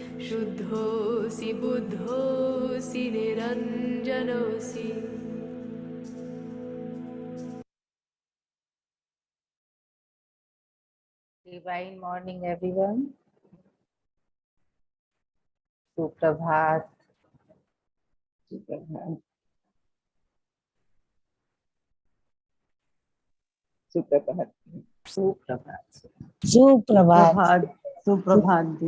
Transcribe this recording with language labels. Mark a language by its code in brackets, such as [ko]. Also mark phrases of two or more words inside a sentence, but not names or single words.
[sa] शुद्धोऽसि बुद्धोऽसि निरञ्जनोऽसि। [en] Divine morning, everyone. [hi] सुप्रभात। सुप्रभात। सुप्रभात। सुप्रभात। सुप्रभात। सुप्रभात जी।